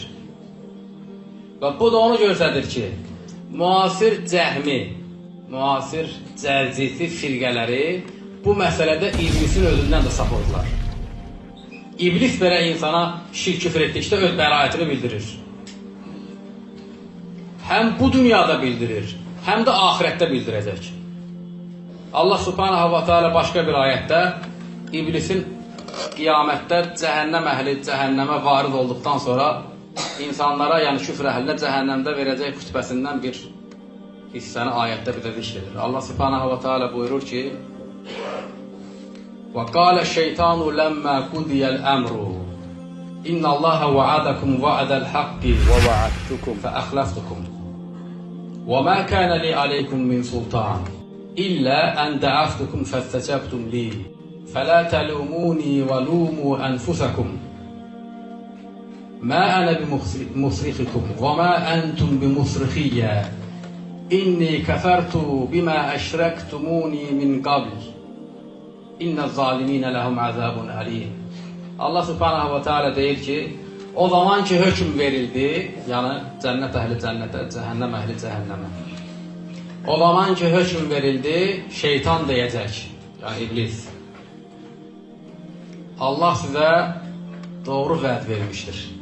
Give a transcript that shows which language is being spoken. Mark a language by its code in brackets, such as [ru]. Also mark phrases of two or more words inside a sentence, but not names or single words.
[az] Və bu da onu göstərir ki, müasir cəhmi, müasir cəlcisi firqələri bu məsələdə iblisin özündən də sapırdılar. İblis belə insana şirk küfür etdikdə öz bəraətini bildirir. Həm bu dünyada bildirir, həm də ahirətdə bildirəcək. [ar] الله سبحانه وتعالى [az] başqa bir ayətdə iblisin qiyamətdə cəhənnəm əhli cəhənnəmə varid olduqdan sonra insanlara, yəni küfr əhlinə cəhənnəmdə verəcək xütbəsindən bir hissəni ayətdə bizə zikr edir. [ar] الله سبحانه وتعالى [az] buyurur ki, [ar] وَقَالَ الشَّيْطَانُ لَمَّا قُضِيَ الْأَمْرُ إِنَّ اللَّهَ وَعَدَكُمْ وَعْدَ الْحَقِّ وَوَعَدتُّكُمْ فَأَخْلَفْتُكُمْ وَمَا كَانَ لِي عَلَيْكُمْ مِنْ سُلْطَانٍ إِلَّا أَنْ دَعَوْتُكُمْ فَاسْتَجَبْتُمْ لِي فَلَا تَلُومُونِي وَلُومُوا أَنفُسَكُمْ مَا أَنَا بِمُصْرِخِكُمْ وَمَا أَنْتُمْ بِمُصْرِخِيَّ إِنِّي كَفَرْتُ بِمَا أَشْرَكْتُمُونِي مِنْ قَبْلِ إن الظالمين لهم عذاب أليم. الله سبحانه وتعالى [az] deyir ki, o zaman ki hökm verildi, yəni cənnət əhli cənnətə, cəhənnəm əhli cəhənnəmə. O zaman ki hökm verildi, şeytan deyəcək, yəni iblis. Allah sizə doğru vəd vermişdir.